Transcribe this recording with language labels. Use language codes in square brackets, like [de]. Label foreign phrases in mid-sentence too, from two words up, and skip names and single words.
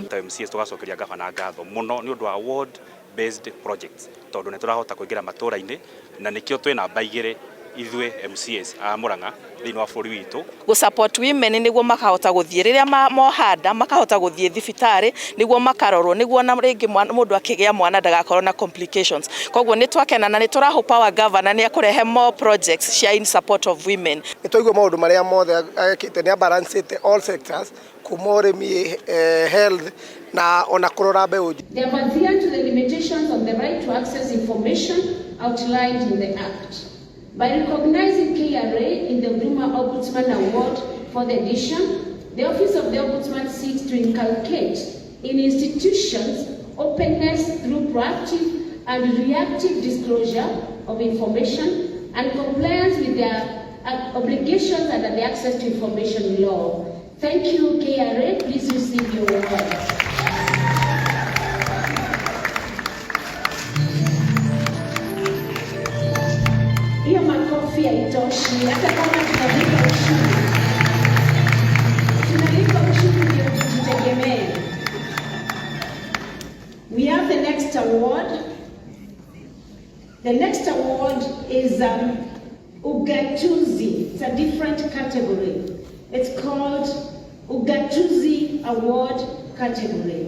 [ki] MCS tũgacokeria gavana ngatho mũno nĩ ũndũ wa [en] ward based projects [ki] tondũ nĩ tũrahota kũingĩra matũũra-inĩ na nĩkĩo twĩ namba igĩrĩ ithuĩ MCS a Murang'a thĩinĩ wa bũrũri witũ. [en] Go support women [ki] nĩguo makahota gũthiĩ rĩrĩa mohanda makahota gũthiĩ thibitarĩ nĩguo makarorwo nĩguo na rĩngĩ mũndũ akĩgĩa mwana ndagakorwo na complications. Koguo nĩ twakena na nĩ tũrahope [en] our governor [ki] nĩ akũrehe [en] more projects [ki] cia [en] in support of women. [ki] Nĩ twaigua maũndũ marĩa mothe agĩkĩte nĩ balancete [en] all sectors [ki] kuma ũrĩmi, health na ona kũrora mbeũ. [en] They have adhered to the limitations of the right to access information outlined in the Act. By recognizing KRA in the Duma Ombudsman Award for the edition, the Office of the Ombudsman seeks to inculcate in institutions openness through proactive and reactive disclosure of information and compliance with their obligations under the Access to Information Law. Thank you, KRA. Please receive your award. [sw] Hiyo makofi haitoshi, hata kama tunalipa ushuru ndio tujitegemee. [en] We have the next award. The next award is Ugatuzi. It's a different category. It's called Ugatuzi Award category.